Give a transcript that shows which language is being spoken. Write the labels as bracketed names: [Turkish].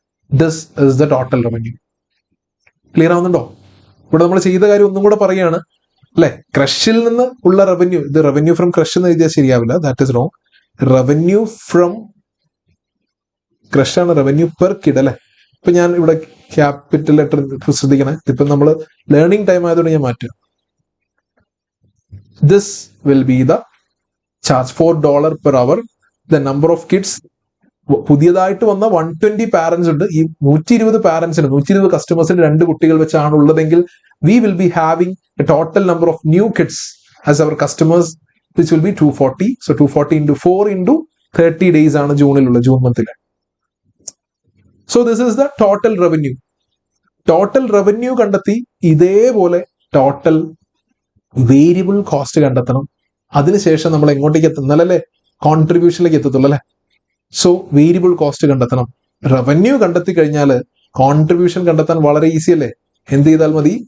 [English] This is the total revenue. [Malayalam] Clear ആവുന്നുണ്ടോ? ഇവിടെ നമ്മൾ ചെയ്ത കാര്യം ഒന്നും കൂടെ പറയുകയാണ് അല്ലെ. ക്രഷിൽ നിന്ന് ഉള്ള റവന്യൂ, ഇത് റവന്യൂ ഫ്രം ക്രഷ് എന്ന് എഴുതിയാൽ ശരിയാവില്ല, [English] That is wrong. [Malayalam] Revenue from crush ആണ് റവന്യൂ പെർ കിഡ് അല്ലെ. ഇപ്പൊ ഞാൻ ഇവിടെ ക്യാപിറ്റൽ ലെറ്റർ ശ്രദ്ധിക്കണേ, ഇപ്പൊ നമ്മൾ ലേണിംഗ് ടൈം ആയതുകൊണ്ട് ഞാൻ മാറ്റുക. [English] This will be the charge $4 per hour. The number of kids, [Malayalam] പുതിയതായിട്ട് വന്ന 120 പാരന്റ്സ് ഉണ്ട്. ഈ 120 പാരന്റ്സിന് 120 കസ്റ്റമേഴ്സിന് 2 കുട്ടികൾ വെച്ചാണ് ഉള്ളതെങ്കിൽ [English] we will be having a total number of new kids as our customers, which will be 240. So 240 into 4 into 30 days [Malayalam] ആണ് ജൂണിലുള്ള, June മന്തിലെ. [English] So this is the total revenue. [Malayalam] Total revenue കണ്ടെത്തി ഇതേപോലെ ടോട്ടൽ വേരിയബിൾ കോസ്റ്റ് കണ്ടെത്തണം. അതിനുശേഷം നമ്മൾ എങ്ങോട്ടേക്ക് എത്തുന്നല്ലേ? കോൺട്രിബ്യൂഷനിലേക്ക് എത്തത്തുള്ളൂ അല്ലെ. So variable cost കണ്ടെത്തണം. Revenue കണ്ടെത്തി കഴിഞ്ഞാൽ കോൺട്രിബ്യൂഷൻ കണ്ടെത്താൻ വളരെ ഈസി അല്ലേ? എന്ത് ചെയ്താൽ മതി?